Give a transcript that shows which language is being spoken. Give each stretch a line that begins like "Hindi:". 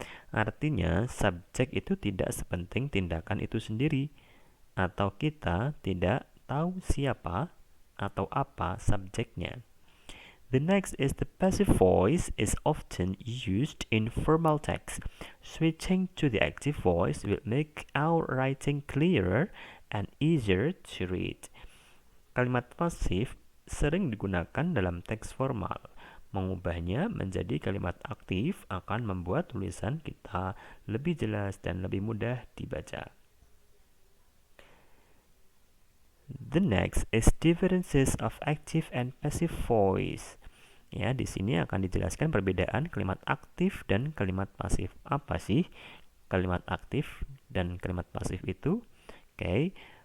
Indonesian: Artinya, subjek itu tidak sepenting tindakan itu sendiri, atau kita tidak tahu siapa atau apa subjeknya.
English: The next is the passive voice is often used in formal text. Switching to the active voice will make our writing clearer and easier to read.
Indonesian: Kalimat pasif sering digunakan dalam teks formal. Mengubahnya menjadi kalimat aktif akan membuat tulisan kita lebih jelas dan lebih mudah dibaca.
English: The next is differences of active and passive voice.
Indonesian: Ya, di sini akan dijelaskan perbedaan kalimat aktif dan kalimat pasif. Apa sih kalimat aktif dan kalimat pasif itu? Oke.